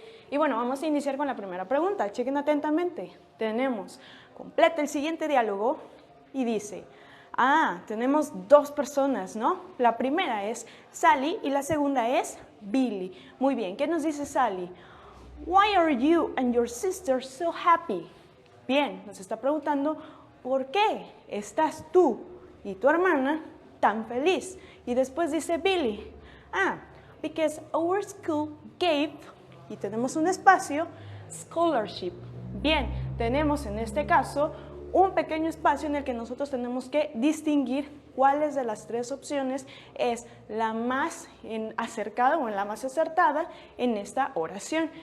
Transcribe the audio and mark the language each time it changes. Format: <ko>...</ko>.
<es>Y bueno, vamos a iniciar con la primera pregunta, chequen atentamente. Tenemos, completa el siguiente diálogo y dice, tenemos dos personas, ¿no? La primera es Sally y la segunda es Billy. Muy bien, ¿qué nos dice Sally?</es> <en>Why are you and your sister so happy?</en> <es>Bien, nos está preguntando, ¿por qué estás tú y tu hermana tan feliz? Y después dice Billy,</es> <en>because our school gave,</en> <es>y tenemos un espacio, scholarship. Bien, tenemos en este caso un pequeño espacio en el que nosotros tenemos que distinguir cuáles de las tres opciones es la más acercada o la más acertada en esta oración.</es>